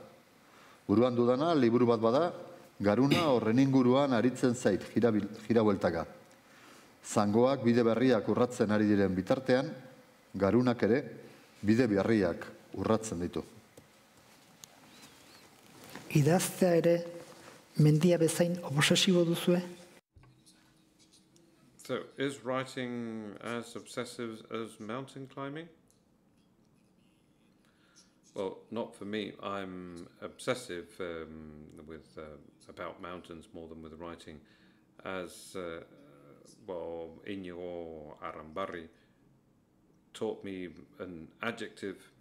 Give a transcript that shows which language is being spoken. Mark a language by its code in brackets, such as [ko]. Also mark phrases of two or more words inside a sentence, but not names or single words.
[eu] Buruan dudana liburu bat bada, garuna horren inguruan aritzen zait jirabueltaka. Zangoak bide berriak urratzen ari diren bitartean, garunak ere bide berriak urratzen ditu. Idaztea ere mendia bezain obsesibo duzue? [en] So, is writing as obsessive as mountain climbing? Well, not for me. I'm obsessive about mountains more than with writing. As Aingeru Arambarri taught me an adjective.